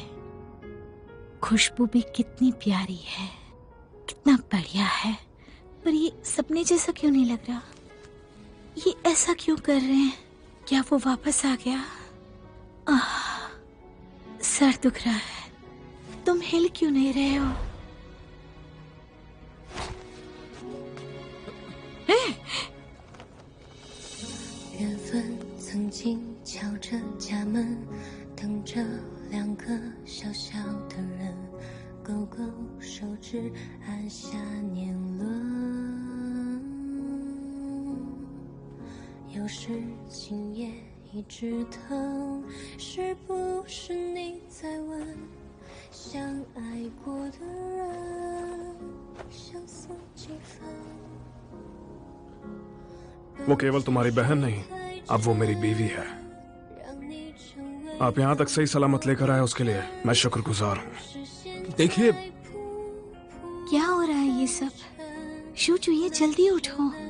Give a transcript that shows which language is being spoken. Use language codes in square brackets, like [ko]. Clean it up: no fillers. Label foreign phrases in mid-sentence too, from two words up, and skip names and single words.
[hi] खुशबू भी कितनी प्यारी है, कितना बढ़िया है। पर ये सपने जैसा क्यों नहीं लग रहा? ये ऐसा क्यों कर रहे हैं? क्या वो वापस आ गया? सर दुख रहा है। तुम हिल क्यों नहीं रहे हो? [zh] 缘分曾经敲着家门，等着两个小小的人，勾勾手指，按下年轮。有时今夜一直疼，是不是你在问，相爱过的人相似几分？ [hi] वो केवल तुम्हारी बहन नहीं, अब वो मेरी बीवी है। आप यहाँ तक सही सलामत लेकर आए उसके लिए मैं शुक्रगुजार हूँ। देखिए, क्या हो रहा है ये सब? शू चुहिए, जल्दी उठो।